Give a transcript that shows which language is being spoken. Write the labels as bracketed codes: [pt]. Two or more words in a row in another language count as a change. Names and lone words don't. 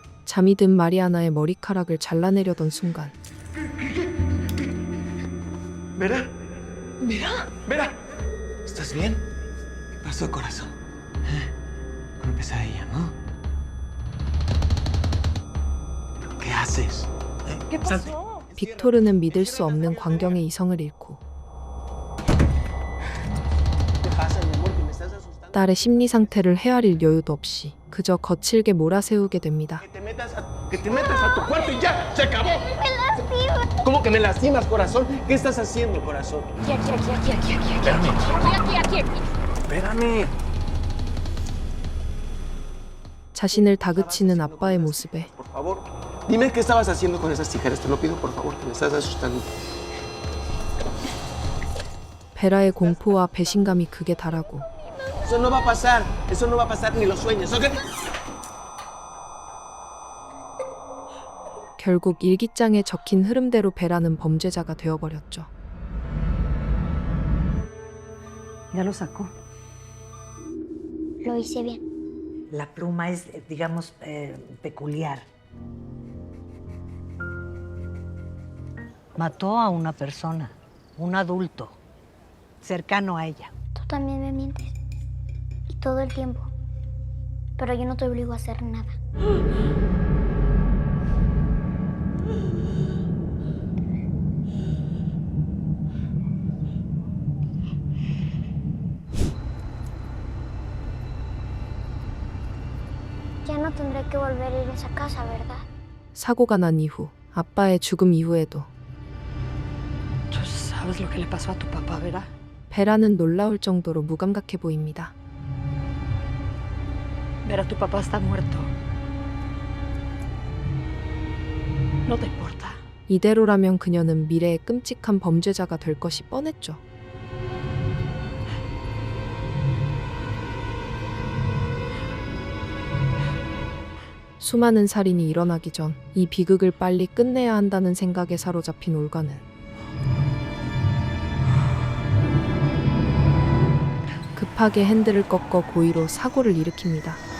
[ko] 잠이 든 마리아나의 머리카락을 잘라내려던 순간 [es] Vera. Vera. Vera. ¿Estás bien? ¿Qué pasó, corazón? Una pesadilla, ¿no? ¿Qué haces? ¿Qué Salte. pasó? [ko] 빅토르는 믿을 수 없는 광경의 이성을 잃고 [es] ¿Qué pasa, mi amor? Que me estás asustando. [ko] 딸의 심리 상태를 헤아릴 여유도 없이 그저 거칠게 몰아세우게 됩니다. [es] Que te metas a tu cuarto y ya, se acabó. Me lastima. ¿Cómo que me lastimas, corazón? ¿Qué estás haciendo, corazón? Aquí. Espérame. [ko] 자신을 다그치는 아빠의 모습에 [es] Por favor, dime qué estabas haciendo con esas tijeras. Te lo pido, por favor, que me estás asustando. [ko] 베라의 공포와 배신감이 극에 달하고 [es] Eso no va a pasar. Eso no va a pasar ni lo sueñes, ¿ok? [ko] 결국 일기장에 적힌 흐름대로 베라는 범죄자가 되어버렸죠. [es] Ya lo sacó. Lo hice bien. La pluma es, digamos, peculiar. Mató a una persona, un adulto, cercano a ella. Tú también me mientes. Y todo el tiempo. Pero yo no te obligo a hacer nada. Ya no tendré que volver a ir a esa casa, ¿verdad? [ko] 사고가 난 이후 아빠의 죽음 이후에도 [es] ¿Tú sabes lo que le pasó a tu papá, Vera? [ko] 베라는 놀라울 정도로 무감각해 보입니다. [es] Vera, tu papá está muerto. No te importa. [ko] 이대로라면 그녀는 미래의 끔찍한 범죄자가 될 것이 뻔했죠. 수많은 살인이 일어나기 전 이 비극을 빨리 끝내야 한다는 생각에 사로잡힌 올가는 급하게 핸들을 꺾어 고의로 사고를 일으킵니다.